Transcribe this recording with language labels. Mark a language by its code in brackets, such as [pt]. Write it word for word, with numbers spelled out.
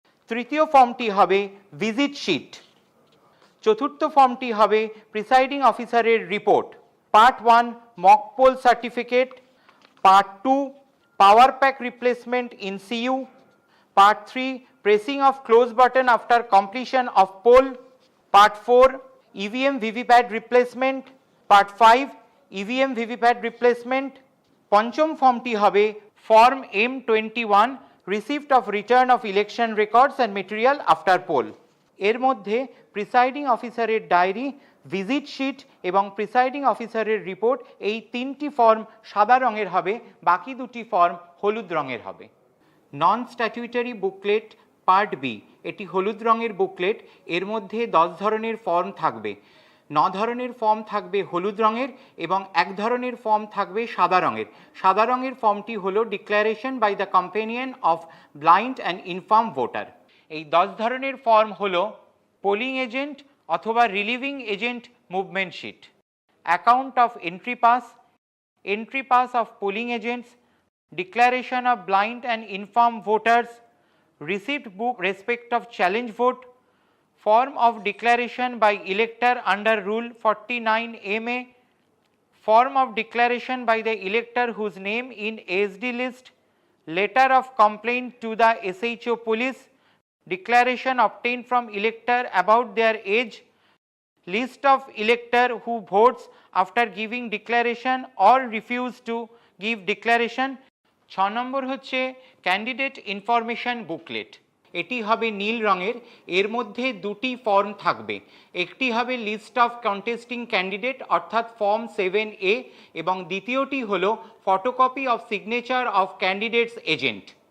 [bn] তৃতীয় ফর্মটি হবে ভিজিট শিট। চতুর্থ ফর্মটি হবে প্রিসাইডিং অফিসারের report, [en] Part one mock poll certificate, part two power pack replacement in CU, part three pressing of close button after completion of poll, part four E V M V V P A T replacement, part five E V M V V P A T replacement. [bn] পঞ্চম ফর্মটি হবে [en] Form M twenty one, receipt of return of election records and material after poll. [bn] এর মধ্যে presiding অফিসারের diary, visit sheet এবং presiding অফিসারের report, এই তিনটি ফর্ম সাদা রঙের হবে, বাকি দুটি ফর্ম হলুদ রঙের হবে। Non statutory booklet part B, এটি হলুদ রঙের বুকলেট। এর মধ্যে দশ ধরনের ফর্ম থাকবে। ন ধরনের ফর্ম থাকবে হলুদ রঙের এবং এক ধরনের ফর্ম থাকবে সাদা রঙের। সাদা রঙের ফর্মটি হলো [en] Declaration by the companion of blind and inform voter. [bn] এই দশ ধরনের ফর্ম হলো [en] Polling agent অথবা relieving agent movement sheet, account of entry pass, entry pass of polling agents, declaration of blind and inform voters, receipt book respect of challenge vote, Form of declaration by elector under Rule forty-nine M A. Form of declaration by the elector whose name in S D list. Letter of complaint to the S H O police. Declaration obtained from elector about their age. List of elector who votes after giving declaration or refuse to give declaration. [bn] ছয় নম্বর হচ্ছে candidate information booklet. এটি হবে নীল রঙের, এর মধ্যে দুটি form থাকবে। একটি হবে [en] list of contesting candidate অর্থাৎ form seven A [bn] এবং দ্বিতীয়টি হল [en] Photocopy of signature of candidates agent.